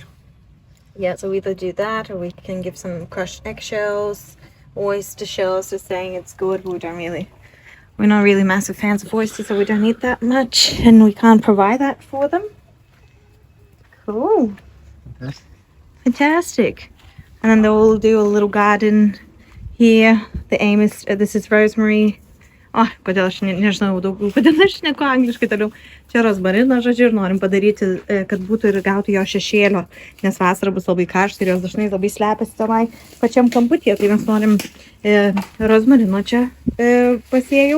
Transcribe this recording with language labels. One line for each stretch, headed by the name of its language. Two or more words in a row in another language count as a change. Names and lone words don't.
English: Yeah, so we either do that or we can give some crushed eggshells, oyster shells, just saying it's good, but we're not really massive fans of oysters, so we don't eat that much, and we can't provide that for them. Cool. Okay. Fantastic. And then they'll do a little garden here. The aim is, this is rosemary.
Lithuanian: Kodėl aš nežinau daugiau, kodėl aš šneku angliškai toliau. Čia rozmarino, žodžiu, ir norim padaryti, kad būtų ir gauti jo šešėlio, nes vasara bus labai karšta ir jos dažnai labai slepiasi tenai pačiam kamputyje. Tai mes norim rozmarino čia pasėjau.